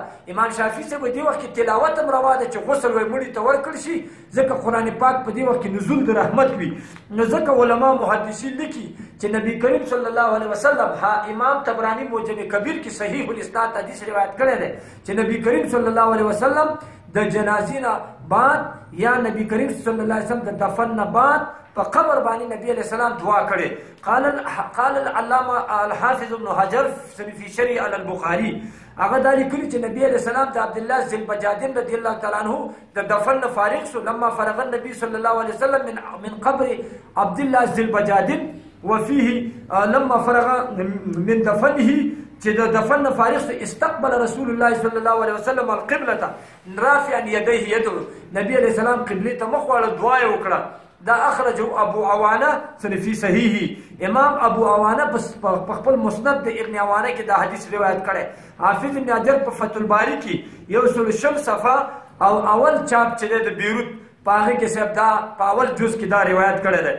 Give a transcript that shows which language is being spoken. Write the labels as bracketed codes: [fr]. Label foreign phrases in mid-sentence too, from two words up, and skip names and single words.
[ps] امام شافعي سے په دې وخت کې تلاوت هم روا ده چې غسل وي مړي ته ورکړ شي ځکه قران پاک په دې وخت کې نزول د رحمت وي نو ځکه علما محدثین لیکي چې نبی کریم [ar] صلی الله علیه وسلم [ps] امام طبرانی موجم کبیر کې [ar] صحیح الاسناد [ps] حدیث روایت کړی دی چې نبی کریم [ar] صلی الله علیه وسلم [ps] د جنازې نه بعد یا نبی کریم [ar] صلی الله علیه وسلم [ps] د دفن نه بعد په قبر باندې نبی [ar] علیہ السلام [ps] دعا کړي. [ar] قال العلامه الحافظ ابن حجر في شرح البخاري [ps] هغه دا لیکلي چې نبی علیہ السلام د عبد الله ذوالبجادین [ar] رضی الله تعالی عنہ [ps] د دفن فارغ شو [ar] لما فرغ النبي صلی الله علیه وسلم من قبر عبد الله ذوالبجادین وفيه لما فرغ من دفنه [ps] چې د دفن فارغ شو [ar] استقبل رسول الله صلی الله علیه وسلم القبلة رافعا يديه يدعو [ps] نبی علیہ السلام قبله ته مخ واړه دعا وکړه. دا [ar] اخرجه ابو عوانه فی صحیح [ps] امام ابو عوانه په خپل مسند د ابن عوانه کې دا حدیث روایت کړي. حافظ ابن حجر په فتح الباری کې یو سل شل صفحه او اول چاپ چې د بیروت پاغه کې سب دا په اول جز کې دا روایت کړي ده.